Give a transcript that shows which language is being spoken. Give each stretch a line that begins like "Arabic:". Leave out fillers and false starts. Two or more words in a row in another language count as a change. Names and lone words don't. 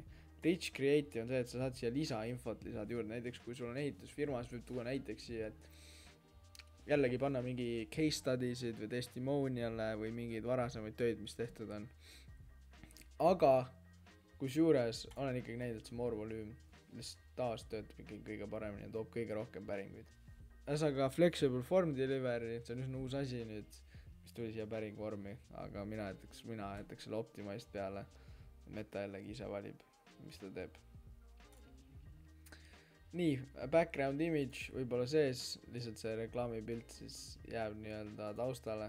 English: Rich Creative
Estonian: on see, et sa saad siia lisainfot lisada juurde, näiteks kui sul on ehitusfirmas, võib tuua näiteks siia, et jällegi panna mingi
English: case studiesid
Estonian: või testimoniale või mingeid varasemaid töid, mis tehtud on. Aga kusjuures olen ikkagi näinud, et see
English: more volüüm
Estonian: lihtsalt taas töötab ikkagi kõige paremini ja toob kõige rohkem päringuid. Ühesõnaga
English: flexible form delivery,
Estonian: see on üsna uus asi nüüd, mis tuli siia päringvormi, aga mina jätaks selle optimized peale. Meta jällegi ise valib, mis ta teeb. Nii,
English: background image
Estonian: võib olla sees, lihtsalt see reklaamipilt siis jääb nii-öelda taustale.